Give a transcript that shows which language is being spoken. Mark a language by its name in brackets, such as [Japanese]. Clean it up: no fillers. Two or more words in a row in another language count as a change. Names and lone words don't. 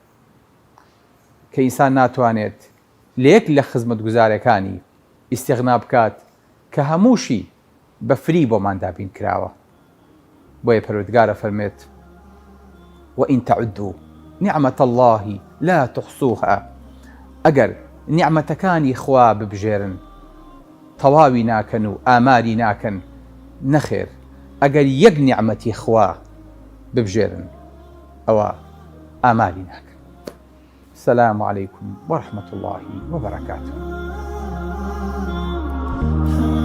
[Central Kurdish] کە ئینسان ناتوانێت لە یەک لە خزمەت گوزارەکانی ئیستیغنا بکات کە هەمووشی بە فری بۆمان دابین کراوە. بۆیە پەروەردگارە فەرمێت [Arabic] وئین تەعودوا نعمەت الله لا تحصوها. [Central Kurdish] ئەگەر نیعمەتەکانی خوا ببژێرن تەواوی ناکەن و ئاماری ناکەن. نەخێر، ئەگەر یەک نیعمەتی خوا ببژێرن ئەوە ئاماری ناکەن. [Arabic] السلام عليكم ورحمة الله وبركاته.